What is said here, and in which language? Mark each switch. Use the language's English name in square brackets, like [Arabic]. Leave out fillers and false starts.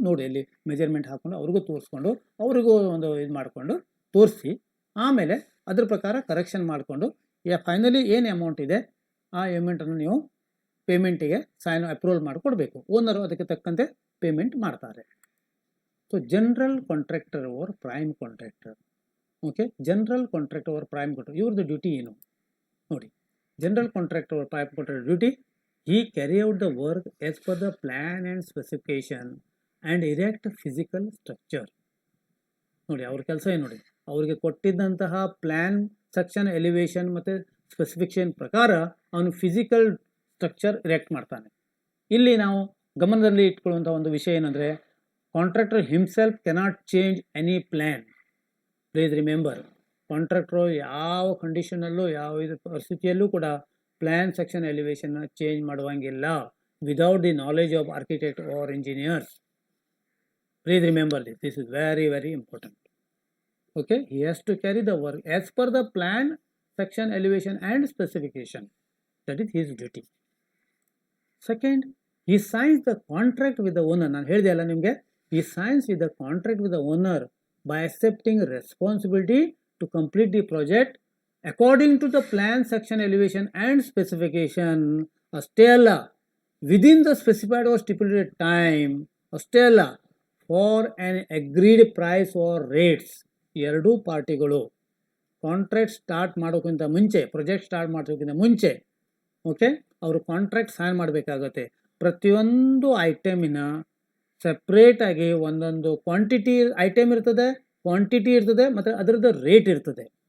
[Kannada] ನೋಡಿ, ಅಲ್ಲಿ ಮೆಜರ್ಮೆಂಟ್ ಹಾಕ್ಕೊಂಡು ಅವ್ರಿಗೂ ತೋರಿಸ್ಕೊಂಡು ಅವ್ರಿಗೂ ಒಂದು ಇದು ಮಾಡಿಕೊಂಡು ತೋರಿಸಿ, ಆಮೇಲೆ ಅದ್ರ ಪ್ರಕಾರ ಕರೆಕ್ಷನ್ ಮಾಡಿಕೊಂಡು ಫೈನಲಿ ಏನು ಅಮೌಂಟ್ ಇದೆ ಆ ಅಮೌಂಟನ್ನು ನೀವು ಪೇಮೆಂಟಿಗೆ ಅಪ್ರೂವಲ್ ಮಾಡಿಕೊಡ್ಬೇಕು. ಓನರು ಅದಕ್ಕೆ ತಕ್ಕಂತೆ ಪೇಮೆಂಟ್ ಮಾಡ್ತಾರೆ. [English] So general contractor or prime contractor. [Kannada] Okay, general contractor or prime contractor, ಇವ್ರದ್ದು ಡ್ಯೂಟಿ ಏನು ನೋಡಿ. [English] General contractor or prime contractor duty, he carry out the work as per the plan and specification and erect physical structure. [Kannada] ನೋಡಿ, ಅವ್ರ ಕೆಲಸ ಏನು ನೋಡಿ, ಅವ್ರಿಗೆ ಕೊಟ್ಟಿದ್ದಂತಹ plan, section, elevation ಮತ್ತು ಸ್ಪೆಸಿಫಿಕೇಶನ್ ಪ್ರಕಾರ ಅವನು ಫಿಸಿಕಲ್ ಸ್ಟ್ರಕ್ಚರ್ ಇರೆಕ್ಟ್ ಮಾಡ್ತಾನೆ. ಇಲ್ಲಿ ನಾವು ಗಮನದಲ್ಲಿ ಇಟ್ಕೊಳ್ಳುವಂಥ ಒಂದು ವಿಷಯ ಏನಂದರೆ, [English] Contractor himself cannot change any plan. [Kannada] Please remember, contractor ಯಾವ ಕಂಡೀಷನಲ್ಲೂ ಯಾವ ಇದು ಪರಿಸ್ಥಿತಿಯಲ್ಲೂ ಕೂಡ plan, section, ಎಲಿವೇಶನ್ನ change ಮಾಡುವಂಗಿಲ್ಲ [English] Without the knowledge of architect or engineers. Please remember this, this is very very important. Okay, he has to carry the work as per the plan, section, elevation and specification. That is his duty. Second, he signs the contract with the owner. [Kannada] ನಾನು ಹೇಳಿದೆ ಅಲ್ಲ ನಿಮಗೆ, [English] he signs with the contract with the owner by accepting responsibility to complete the project according to the plan, section, elevation and specification. [Kannada] ಅಷ್ಟೇ ಅಲ್ಲ, [English] within the specified or stipulated time. [Kannada] ಅಷ್ಟೇ ಅಲ್ಲ, [English] for an agreed price or rates. [Kannada] ಎರಡೂ ಪಾರ್ಟಿಗಳು contract start ಮಾಡೋಕ್ಕಿಂತ ಮುಂಚೆ, project start ಮಾಡೋಕ್ಕಿಂತ ಮುಂಚೆ okay ಅವರು ಕಾಂಟ್ರಾಕ್ಟ್ ಸೈನ್ ಮಾಡಬೇಕಾಗತ್ತೆ. ಪ್ರತಿಯೊಂದು ಐಟಮಿನ ಸಪ್ರೇಟಾಗಿ ಒಂದೊಂದು ಕ್ವಾಂಟಿಟಿ ಐಟಮ್ ಇರ್ತದೆ, ಕ್ವಾಂಟಿಟಿ ಇರ್ತದೆ ಮತ್ತು ಅದರದ್ದು ರೇಟ್ ಇರ್ತದೆ.